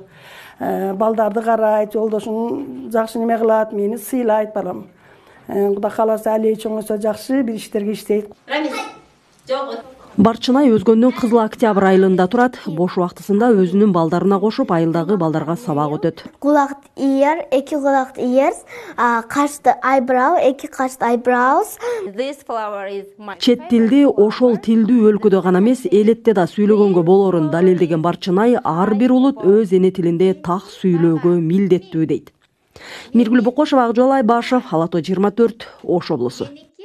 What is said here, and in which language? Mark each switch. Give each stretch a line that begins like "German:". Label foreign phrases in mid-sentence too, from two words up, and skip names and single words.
Kyrgyz: Балдарды карайт, жолдошун жакшы неме кылат, мени сыйлайт балам. Кудай кааласа али чоңойсо жакшы бир иштерге иштейт. Барчынай өзгөндүн Кызыл Октябрь айылында турат. Бош убактысында өзүнүн балдарына кошуп, айылдагы балдарга сабак өтөт. Кулакт ear, эки кулакт ears, кашты eyebrow, эки кашты eyebrows. Чет тилди ошол тилдүү өлкөдө гана эмес, элетте да сүйлөгөнгө болоорун далилдеген Барчынай ар бир улут өз эне тилинде так сүйлөөгө милдеттүү дейт. Миргүл Бокошева, Акжол Айбашев, Ала Тоо 24, Ош облусу.